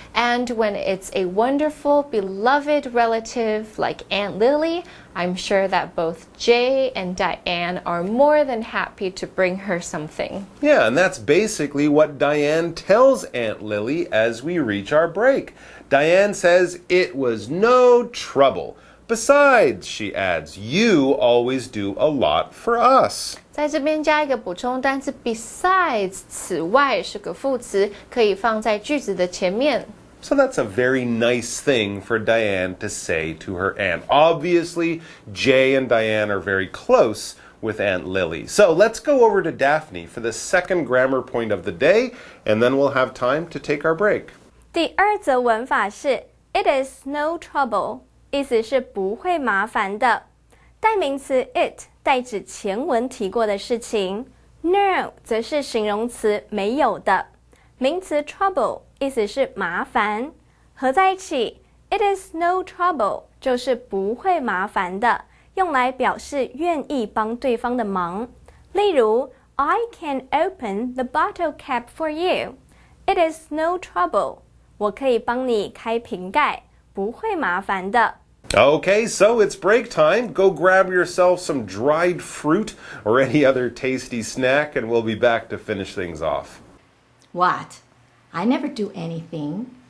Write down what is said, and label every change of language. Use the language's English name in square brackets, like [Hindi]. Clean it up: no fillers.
[English] And when it's a wonderful, beloved relative like Aunt Lily, I'm sure that both Jay and Diane are more than happy to bring her something. Yeah, and that's basically what Diane tells Aunt Lily as we reach our break. Diane says it was no trouble. Besides, she adds, you always do a lot for us. [Chinese] 在这边加一个补充单词 besides， 此外是个副词，可以放在句子的前面。 [English] So that's a very nice thing for Diane to say to her aunt. Obviously, Jay and Diane are very close with Aunt Lily. So let's go over to Daphne for the second grammar point of the day, and then we'll have time to take our break. [Chinese] 第二则文法是 [English] It is no trouble， [Chinese] 意思是不会麻烦的。代名词 it 代指前文提过的事情 ，no 则是形容词没有的。名词 trouble 意思是麻烦，合在一起 [English] it is no trouble [Chinese] 就是不会麻烦的，用来表示愿意帮对方的忙。例如 [English] I can open the bottle cap for you. It is no trouble. [Chinese] 我可以帮你开瓶盖，不会麻烦的。 [English] Okay, so it's break time. Go grab yourself some dried fruit or any other tasty snack, and we'll be back to finish things off. What? I never do anything.